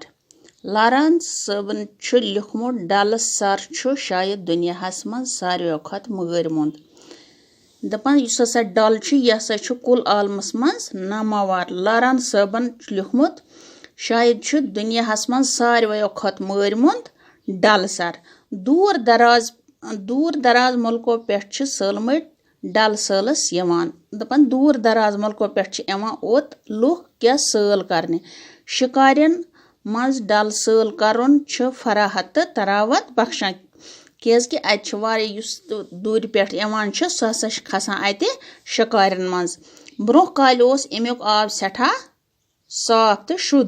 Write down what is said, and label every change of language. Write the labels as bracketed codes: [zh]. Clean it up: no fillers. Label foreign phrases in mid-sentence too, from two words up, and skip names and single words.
[ks] लारान सबन लिखमुत डल सर शायद दुनियाहस मज सारियों खत मगर मुंद। दपान युस हसा डल यह हसा कुल आलमस मज नामावार। लारान सबन लिखमुत शायद दुनियाहस मज सारियों खत मगर मुंद डल सर। दूर दराज मुल्कों पे सलमट डल सलस यवान। दपान दूर दराज मुल्कों पे ओत लुक क्या सल करने। शिकारन मज डल सल करुन फराहत तो तरावत बख्शान। क्योंकि अत दूर पे सह हसा खसान अत शिकारन मज। ब्रोह काल अमुक आब सठा साफ तो शुद्ध।